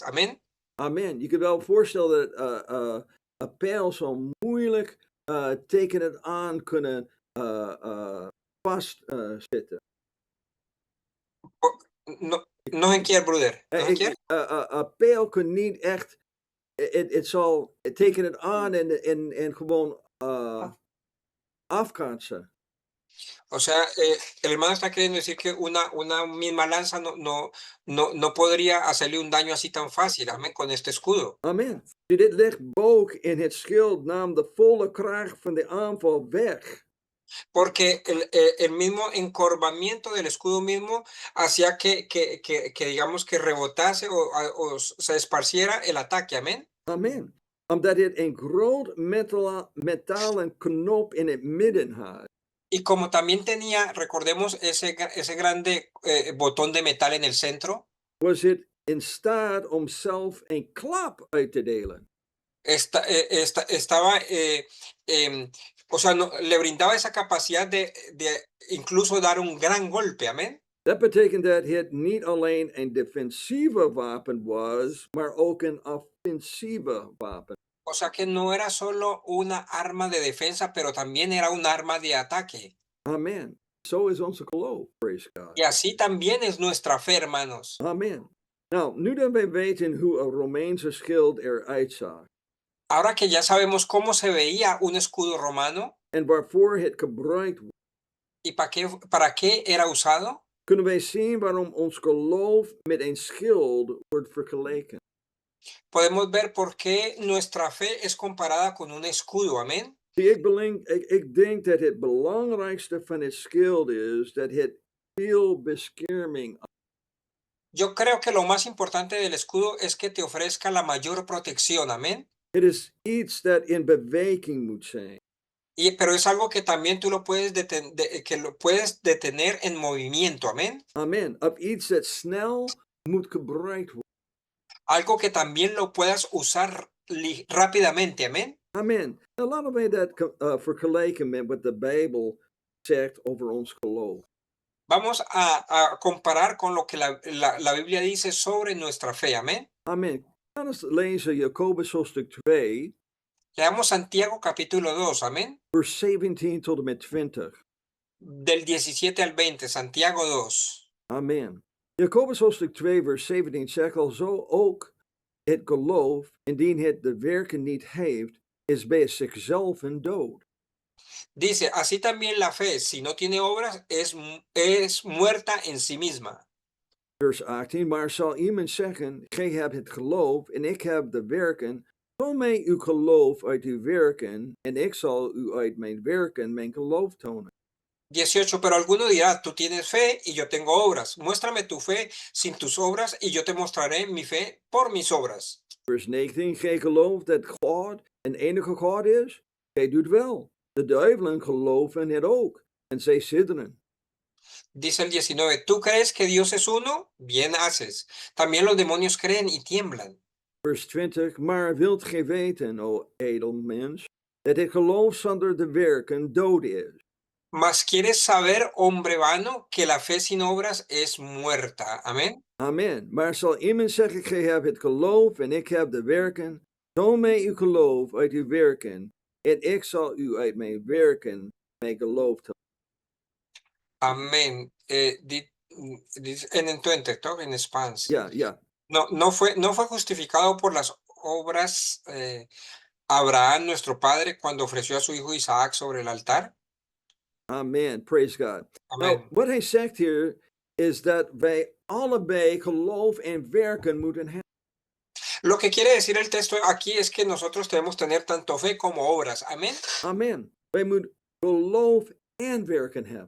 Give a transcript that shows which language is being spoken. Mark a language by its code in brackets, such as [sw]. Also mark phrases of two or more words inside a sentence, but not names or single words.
[es] Amén. [nl] Amen. Je kunt wel voorstellen dat een pijl zo moeilijk tegen het aan kunnen vastzitten. No, nog een keer, broeder. Nog een keer. Een pijl kan niet echt, het zal tegen het aan en gewoon afkaatsen. [es] O sea, el hermano está queriendo decir que una misma lanza no podría hacerle un daño así tan fácil, amén, con este escudo. [nl] Amen. Die dit licht boog in het schild nam de volle kracht van de aanval weg. [es] Porque el mismo encorvamiento del escudo mismo hacía que digamos, que rebotase o se esparciera el ataque, amén. [nl] Amen. Omdat het een groot metalen knop in het midden had. [es] Y como también tenía, recordemos, ese grande botón de metal en el centro, [nl] Was het in staat om zelf een klap uit te delen. [es] estaba, o sea, le brindaba esa capacidad de incluso dar un gran golpe, amén. [nl] Dat betekent dat het niet alleen een defensieve wapen was, maar ook een offensieve wapen. [es] O sea que no era solo una arma de defensa, pero también era un arma de ataque. [nl] Amen. Zo is onze geloof, [en] praise God. [es] Y así también es nuestra fe, hermanos. [nl] Amen. Nou, nu dat wij weten hoe een Romeinse schild eruit zag [es] Ahora que ya sabemos cómo se veía un escudo romano [nl] en waarvoor het gebruikt wordt, [es] y para qué era usado, [nl] kunnen wij zien waarom ons geloof met een schild wordt vergeleken. [es] podemos ver por qué nuestra fe es comparada con un escudo, amén. [nl] Zie, ik denk dat het belangrijkste van het schild is dat het veel bescherming. [es] Yo creo que lo más importante del escudo es que te ofrezca la mayor protección, amén. [nl] Het is iets dat in beweging moet zijn. [es] Pero es algo que también tú lo puedes detener en movimiento, amén. [nl] Amen. Of iets dat snel moet gebruikt worden. [es] Algo que también lo puedas usar rápidamente, amén. [nl] Amen. Nou, laten wij dat vergelijken met wat de Bijbel zegt over ons geloof. [es] Vamos a comparar con lo que la Biblia dice sobre nuestra fe, amén. [nl] Amen. Laten we lezen Jacobus hoofdstuk 2, [es] Leamos Santiago capítulo 2, amén. [nl] vers 17 tot en met 20. [es] Del 17 al 20, Santiago 2. [nl] Amen. Jacobus hoofdstuk 2, vers 17 zegt al zo ook het geloof, indien het de werken niet heeft, is bij zichzelf een dood. [es] Dice, así también la fe, si no tiene obras, es muerta en sí misma. [nl] Vers 18, maar zal iemand zeggen, gij hebt het geloof en ik heb de werken, toon mij uw geloof uit uw werken en ik zal u uit mijn werken mijn geloof tonen. [es] 18, pero alguno dirá, tú tienes fe y yo tengo obras. Muéstrame tu fe sin tus obras y yo te mostraré mi fe por mis obras. [nl] Vers 19, gij gelooft dat God een enige God is? Gij doet wel. De duivelen geloven het ook, en zij sidderen. [es] Dice el 19, ¿tú crees que Dios es uno? Bien haces. También los demonios creen y tiemblan. [nl] Vers 20, maar wilt gij weten, o edelmens, dat het geloof zonder de werken dood is? [es] Mas quieres saber, hombre vano, que la fe sin obras es muerta. Amén. [nl] Amen. Maar zal iemand zeggen, gij hebt het geloof en ik heb de werken? Toon mij uw geloof uit uw werken, en ik zal u uit mijn werken mijn geloof tonen. [es] Amén. En el 20, [nl] toch? En Spaans. Ja, ja. [es] No fue justificado por las obras Abraham, nuestro padre, cuando ofreció a su hijo Isaac sobre el altar. [nl] Amen. [en] Praise God. [nl] Nou, [es] Amén. [nl] wat hij zegt hier is dat wij allebei geloof en werken moeten hebben. [es] Lo que quiere decir el texto aquí es que nosotros debemos tener tanto fe como obras. Amén. [nl] Amen. Wij moeten geloof en werken hebben.